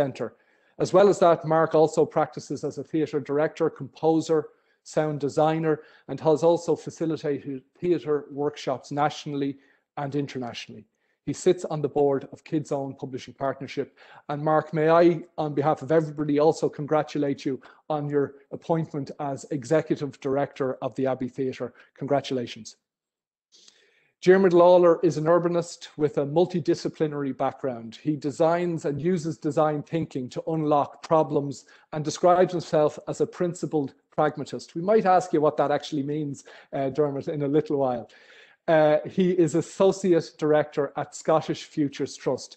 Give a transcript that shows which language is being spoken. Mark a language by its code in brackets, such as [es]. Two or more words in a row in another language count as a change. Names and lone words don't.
[en] As well as that, Mark also practices as a theatre director, composer, sound designer, and has also facilitated theatre workshops nationally and internationally. He sits on the board of Kids Own Publishing Partnership. And Mark, may I, on behalf of everybody, also congratulate you on your appointment as Executive Director of the Abbey Theatre. Congratulations. Diarmuid Lawler is an urbanist with a multidisciplinary background. He designs and uses design thinking to unlock problems and describes himself as a principled pragmatist. We might ask you what that actually means, Diarmuid, in a little while. He is Associate Director at Scottish Futures Trust.